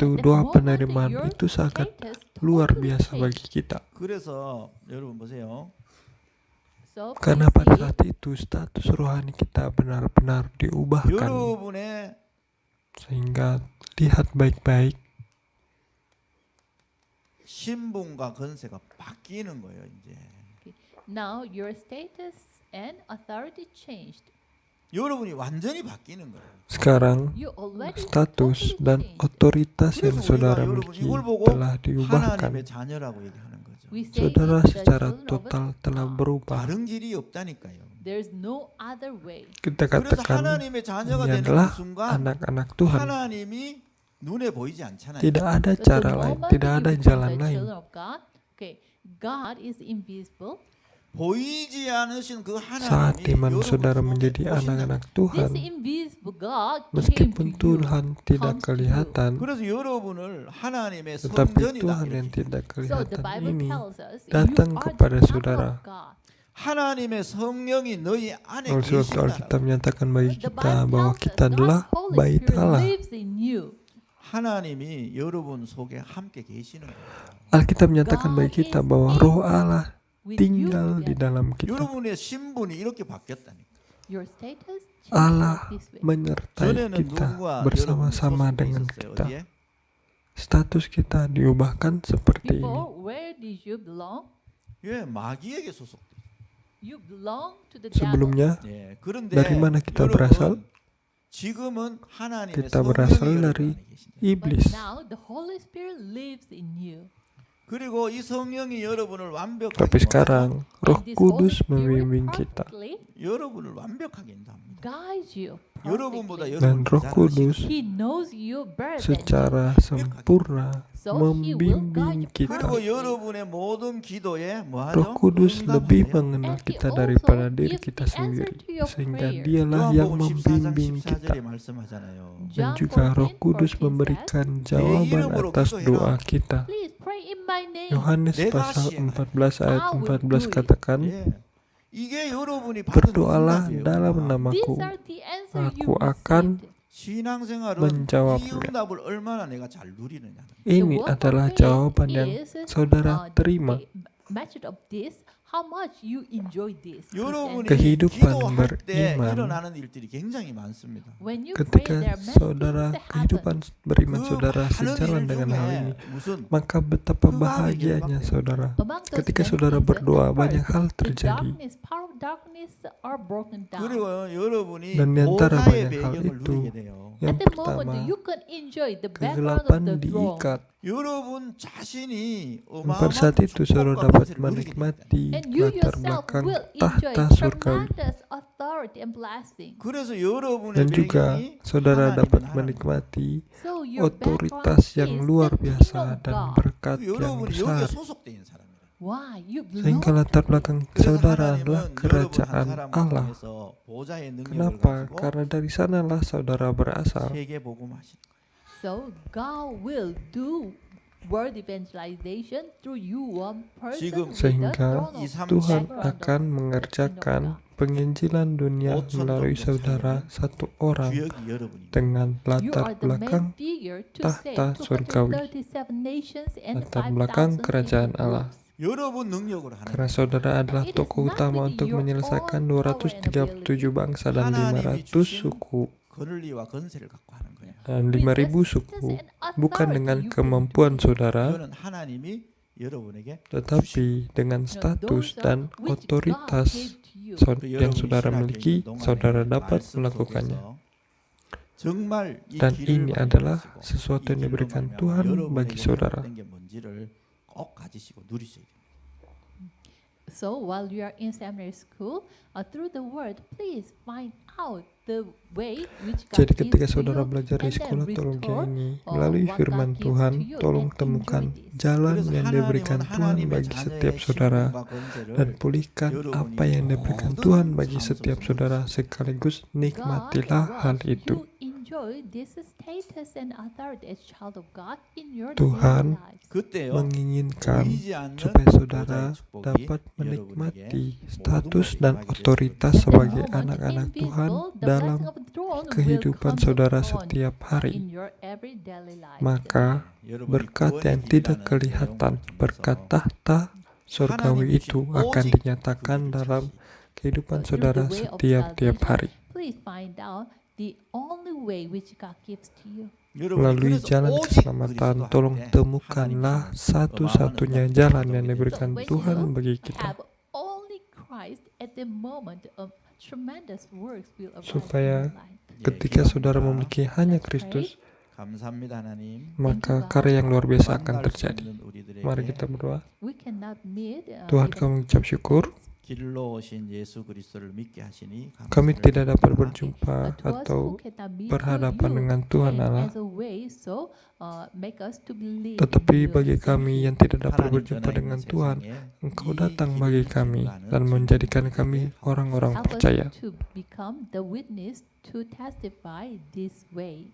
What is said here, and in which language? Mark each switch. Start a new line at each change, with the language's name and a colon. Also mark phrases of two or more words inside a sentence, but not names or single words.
English: The
Indonesian: doa
English: moment
Indonesian: penerimaan
English: your
Indonesian: itu sangat
English: status
Indonesian: luar
English: totally
Indonesian: biasa
English: change.
Indonesian: bagi kita.
Korean: 그래서 여러분 보세요.
English: So
Indonesian: Karena
English: please
Indonesian: pada
English: see,
Indonesian: saat itu status rohani kita benar-benar diubahkan.
Korean: 여러분의
Indonesian: Sehingga lihat baik-baik,
Korean: 신분과 권세가 바뀌는 거예요, 이제.
English: now your status and authority changed.
Korean: 여러분이 완전히 바뀌는 거예요.
Indonesian: sekarang
English: You already status totally
Indonesian: dan
English: changed.
Indonesian: otoritas yang
Korean: 그래서 우리가
Indonesian: saudara
Korean: 여러분
Indonesian: miliki
Korean: 이걸 보고
Indonesian: telah diubahkan.
Korean: 하나님의 자녀라고 얘기하는 거죠.
English: We say
Indonesian: Saudara
English: it's the
Indonesian: secara
English: children of
Indonesian: total telah
English: God.
Indonesian: berubah.
Korean: 다른 길이 없다니까요.
English: There's no other way.
Indonesian: Kita
Korean: 그래서
Indonesian: katakan
Korean: 하나님의 자녀가
Indonesian: ini
Korean: 되는
Indonesian: adalah
Korean: 그 순간
Indonesian: anak-anak Tuhan.
Korean: 하나님이 눈에 보이지 않잖아요.
Indonesian: Tidak ada
English: But
Indonesian: cara
English: the
Indonesian: lain,
English: moment
Indonesian: tidak
English: you
Indonesian: ada
English: become
Indonesian: jalan
English: the
Indonesian: lain.
English: children of God, okay, God is invisible.
Korean: 보이지 않으신 그
Indonesian: Saat
Korean: 하나님이
Indonesian: dimana
Korean: 여러분
Indonesian: saudara
Korean: 속에
Indonesian: menjadi
Korean: 오신다고.
Indonesian: anak-anak
English: This
Indonesian: Tuhan,
English: invisible God came to
Indonesian: meskipun
English: you.
Indonesian: Tuhan tidak
English: comes to
Indonesian: kelihatan,
Korean: 그래서 여러분을 하나님의
Indonesian: tetapi
Korean: 성전이다.
Indonesian: Tuhan yang
Korean: 이렇게.
Indonesian: tidak
English: So the
Indonesian: kelihatan
English: Bible
Indonesian: ini
English: tells us
Indonesian: datang
English: you are
Indonesian: kepada
English: the temple
Indonesian: saudara.
English: of God.
Korean: 하나님의 성령이 너희 안에
Indonesian: Oleh sebab itu Alkitab
Korean: 계신다.
Indonesian: menyatakan bagi
English: The
Indonesian: kita
English: Bible
Indonesian: bahwa
English: tells
Indonesian: kita
English: us
Indonesian: adalah
English: God's Holy
Indonesian: bait
English: Spirit
Indonesian: Allah.
English: lives in you.
Korean: 하나님이 여러분 속에 함께 계시는 거예요.
Indonesian: Alkitab menyatakan bagi kita bahwa Roh Allah
English: With you
Indonesian: tinggal di
English: together.
Indonesian: dalam kita.
Korean: 여러분의 신분이 이렇게 바뀌었다니까.
English: Your status changed
Indonesian: Allah
English: like this way.
Indonesian: menyertai
Korean: 전에는
Indonesian: kita
Korean: 누구와
Indonesian: bersama-sama
Korean: 여러분이
Indonesian: dengan
Korean: 소속돼
Indonesian: kita.
Korean: 있었어요? 어디에?
Indonesian: Status kita diubahkan seperti ini.
English: Before, where did you belong?
Korean: 예, 마귀에게 소속돼.
English: You belong to the devil.
Indonesian: Sebelumnya
Korean: 예, 그런데
Indonesian: dari mana kita
Korean: 여러분,
Indonesian: berasal?
Korean: 지금은 하나님의
Indonesian: Kita
Korean: 성령이
Indonesian: berasal
Korean: 여러분
Indonesian: dari
Korean: 안에 계신다.
English: But
Indonesian: iblis.
English: now the Holy Spirit lives in you.
Korean: 그리고 이 성령이 여러분을 완벽하게
Indonesian: Tapi sekarang Roh
English: And this
Indonesian: Kudus
English: Holy Spirit
Indonesian: membimbing kita.
English: perfectly
Korean: 여러분을 완벽하게 인도합니다.
English: guides you
Korean: 여러분보다
English: perfectly.
Indonesian: Dan
Korean: 여러분을
Indonesian: Roh
Korean: 잘
Indonesian: Kudus
Korean: 아시는
English: He knows you better than
Indonesian: secara sempurna
English: So he will
Indonesian: membimbing
English: guide you
Indonesian: kita.
Korean: 그리고 여러분의 모든 기도에
Indonesian: Roh
Korean: 뭐하죠?
Indonesian: Kudus lebih
Korean: 응답하세요.
Indonesian: mengenal
English: And he
Indonesian: kita
English: also
Indonesian: daripada diri
English: gives
Indonesian: kita
English: the answer
Indonesian: sendiri,
English: to your
Indonesian: sehingga
English: prayer.
Indonesian: dialah yang
Korean: 요한복음 14장
Indonesian: membimbing kita.
Korean: 14절에 말씀하잖아요.
Indonesian: Dan
English: John
Indonesian: juga Roh
English: 14,
Indonesian: Kudus
English: 14
Indonesian: memberikan
English: says,
Indonesian: jawaban
Korean: 이름으로
Indonesian: atas
Korean: 기도해라.
Indonesian: doa kita.
English: Please pray in my name.
Indonesian: Yohanes
Korean: 내가
Indonesian: pasal
Korean: 시행하리.
Indonesian: 14 ayat
English: I will
Indonesian: 14
English: do it.
Indonesian: katakan,
Korean: 예. 이게 여러분이 받은
Indonesian: berdoalah
Korean: 응답이에요.
Indonesian: dalam
English: These
Indonesian: namaku,
English: are the answer
Indonesian: aku
English: you
Indonesian: akan
English: received.
Korean: 신앙생활은
Indonesian: menjawab.
Korean: 이 응답을 얼마나 내가 잘 누리느냐.
English: The
Indonesian: Ini
English: work of
Indonesian: adalah
English: faith
Indonesian: jawaban yang
English: is,
Indonesian: saudara terima.
English: the method of this, how much you enjoy this.
Korean: 여러분이
Indonesian: Kehidupan
Korean: 기도할 때
Indonesian: beriman.
Korean: 일어나는 일들이 굉장히 많습니다.
English: When you
Indonesian: Ketika
English: pray, there are many
Indonesian: saudara
English: things that happen.
Indonesian: kehidupan beriman
Korean: 그
Indonesian: saudara
Korean: 많은
Indonesian: sejalan
Korean: 일
Indonesian: dengan hal ini,
Korean: 중에 무슨
Indonesian: maka betapa
Korean: 그
Indonesian: bahagianya
Korean: 마음이
Indonesian: saudara.
English: Among those
Indonesian: Ketika
English: many
Indonesian: saudara
English: things,
Indonesian: berdoa,
English: first,
Indonesian: banyak hal
English: the
Indonesian: terjadi.
English: power of darkness are broken down.
Korean: 그리고 여러분이
Indonesian: Dan di antara
Korean: 보좌의
Indonesian: banyak hal
Korean: 배경을
Indonesian: itu,
Korean: 누리게 돼요.
Indonesian: yang
English: At the
Indonesian: pertama,
English: moment, you can enjoy the background of
Indonesian: kegelapan
English: the throne.
Indonesian: diikat.
Korean: 여러분 자신이
Indonesian: Pada saat
Korean: 어마어마한
Indonesian: itu saudara
Korean: 축복과
Indonesian: dapat
Korean: 권세를 누리게 됩니다.
Indonesian: menikmati
English: And you
Indonesian: latar
English: yourself
Indonesian: belakang
English: will enjoy
Indonesian: tahta surgawi.
English: tremendous authority and blessing.
Korean: 그래서 여러분의
Indonesian: Dan juga
Korean: 배경이
Indonesian: saudara
Korean: 하나님은
Indonesian: dapat
Korean: 하나님.
Indonesian: menikmati
English: So your
Indonesian: otoritas
English: background
Indonesian: yang
English: is
Indonesian: luar
English: the
Indonesian: biasa
English: kingdom of
Indonesian: dan
English: God.
Indonesian: berkat yang
Korean: 여러분이 여기에
Indonesian: besar.
Korean: 소속돼 있는 사람이에요.
English: Why? You belong
Indonesian: Sehingga latar belakang
Korean: 그래서
Indonesian: saudara adalah
Korean: 하나님은 여러분 한
Indonesian: kerajaan
Korean: 사람을
Indonesian: Allah.
Korean: 통해서 보좌의 능력을
Indonesian: Kenapa?
Korean: 가지고
Indonesian: Karena dari sanalah saudara berasal.
Korean: 세계 복음하시는 거예요.
English: So God will do word evangelization through you one person
Korean: 지금
English: with the
Indonesian: Sehingga
English: throne of
Indonesian: Tuhan
English: background of
Indonesian: akan mengerjakan penginjilan dunia melalui saudara satu orang
Korean: 주역이 여러분입니다.
Indonesian: dengan
English: You are
Indonesian: latar
English: the
Indonesian: belakang
English: main figure to
Indonesian: tahta
English: save
Indonesian: surgawi.
English: 237 nations and
Indonesian: Latar belakang
English: 5,000
Indonesian: kerajaan
English: people
Indonesian: Allah.
English: groups.
Korean: 여러분 능력으로 하는
Indonesian: Karena
Korean: 거예요.
Indonesian: saudara adalah
English: It is
Indonesian: tokoh
English: not
Indonesian: utama
English: with
Indonesian: untuk
English: your
Indonesian: menyelesaikan
English: own power and
Indonesian: 237 bangsa dan
Korean: 하나님이
Indonesian: 500
Korean: 주신
Indonesian: suku
Korean: 권리와 건세를 갖고 하는 거예요.
Indonesian: dan
English: With
Indonesian: 5.000
English: justice
Indonesian: suku,
English: and
Indonesian: bukan
English: authority
Indonesian: dengan
English: you can
Indonesian: kemampuan
English: do it.
Indonesian: saudara,
Korean: 이거는 하나님이 여러분에게
Indonesian: Tetapi dengan
English: You know,
Indonesian: status
English: those
Indonesian: dan
English: which God
Indonesian: otoritas
English: gave to you.
Indonesian: yang saudara miliki, saudara dapat melakukannya.
Korean: 정말 이
Indonesian: Dan
Korean: 길을
Indonesian: ini
Korean: 많이
Indonesian: adalah
Korean: 걸으시고
Indonesian: sesuatu
Korean: 이
Indonesian: yang
Korean: 길로
Indonesian: diberikan
Korean: 말미암아
Indonesian: Tuhan
Korean: 여러분에게
Indonesian: bagi saudara.
Korean: 회복된 게 뭔지를 꼭 가지시고 누리셔야 됩니다.
English: So while you are in seminary school, through the word, please find out the way which God
Indonesian: Jadi ketika
English: gives to
Indonesian: saudara
English: you,
Indonesian: belajar di
English: and then
Indonesian: sekolah teologi
English: restore
Indonesian: ini, melalui
English: what
Indonesian: firman
English: God gives
Indonesian: Tuhan,
English: to you
Indonesian: tolong
English: and
Indonesian: temukan
English: enjoy this.
Indonesian: jalan
Korean: 그래서
Indonesian: yang diberikan
Korean: 하나님은
Indonesian: Tuhan
Korean: 하나님의
Indonesian: bagi
Korean: 자녀의
Indonesian: setiap saudara
Korean: 신분과 권세를
Indonesian: dan pulihkan
Korean: 여러분이
Indonesian: apa yang diberikan
Korean: 모든
Indonesian: Tuhan bagi
Korean: 삶
Indonesian: setiap
Korean: 속에서
Indonesian: saudara
Korean: 누리시고
Indonesian: sekaligus
English: God
Indonesian: nikmatilah hal
English: wants
Indonesian: itu.
English: you enjoy this status and authority as child of God in your
Indonesian: Tuhan
English: daily lives.
Korean: 그때요
Indonesian: menginginkan
Korean: 보이지 않는
Indonesian: supaya saudara
Korean: 보좌의 축복이
Indonesian: dapat
Korean: 여러분에게
Indonesian: menikmati
Korean: 모든
Indonesian: status
Korean: 것을
Indonesian: dan
Korean: 임하게 될
Indonesian: otoritas
English: At
Korean: 것입니다.
English: that
Indonesian: sebagai
English: moment,
Indonesian: anak-anak Tuhan
English: invisible, the
Indonesian: dalam
English: blessing of the throne will
Indonesian: kehidupan
English: come
Indonesian: saudara
English: upon
Indonesian: setiap hari.
English: in your every daily life.
Indonesian: Maka
Korean: 여러분이
Indonesian: berkat
Korean: 구원의
Indonesian: yang tidak
Korean: 길이라는
Indonesian: kelihatan,
Korean: 내용을
Indonesian: berkat
Korean: 통해서
Indonesian: tahta surgawi
Korean: 하나님
Indonesian: itu
Korean: 주신
Indonesian: akan
Korean: 오직
Indonesian: dinyatakan
Korean: 그 길을
Indonesian: dalam
Korean: 찾으시.
Indonesian: kehidupan
English: So through
Indonesian: saudara
English: the way of
Indonesian: setiap
English: salvation,
Indonesian: hari.
English: please find out the only way which God gives to you.
Korean: 여러분이
Indonesian: Melalui
Korean: 그래서
Indonesian: jalan
Korean: 오직
Indonesian: keselamatan,
Korean: 그리스도
Indonesian: tolong
Korean: 할 때
Indonesian: temukanlah
Korean: 하나님 주시는
Indonesian: satu-satunya
Korean: 어마어마한
Indonesian: jalan
Korean: 은혜가
Indonesian: yang
Korean: 있습니다.
Indonesian: diberikan
English: when
Indonesian: Tuhan
English: you
Indonesian: bagi kita,
English: have only Christ at the moment of tremendous works will arise
Indonesian: supaya
English: in your life.
Indonesian: ketika saudara memiliki hanya
English: Let's
Indonesian: Kristus,
Korean: 감사합니다 하나님.
Indonesian: maka karya yang luar biasa akan
Korean: 만날 수
Indonesian: terjadi.
Korean: 있는 우리들에게
Indonesian: Mari kita berdoa.
English: We cannot meet
Indonesian: Tuhan,
English: even
Indonesian: kami mengucap syukur.
Korean: 길로 오신 예수 그리스도를 믿게 하시니
Indonesian: Kami
Korean: 감사를
Indonesian: tidak dapat
Korean: 드립니다.
Indonesian: berjumpa
English: to us who
Indonesian: atau
English: cannot meet
Indonesian: berhadapan
English: you
Indonesian: dengan Tuhan
English: came
Indonesian: Allah.
English: as a way, so make us to believe
Indonesian: Tetapi
English: in you.
Indonesian: bagi
English: Thank
Indonesian: kami
English: you.
Indonesian: yang tidak dapat
Korean: 하나님
Indonesian: berjumpa
Korean: 떠나
Indonesian: dengan
Korean: 있는
Indonesian: Tuhan,
Korean: 세상에
Indonesian: Engkau
Korean: 이
Indonesian: datang
Korean: 길을
Indonesian: bagi kami
Korean: 증거하는
Indonesian: dan menjadikan
Korean: 증인들에게
Indonesian: kami orang-orang
English: Help us
Indonesian: percaya,
English: to become the witness to testify this way.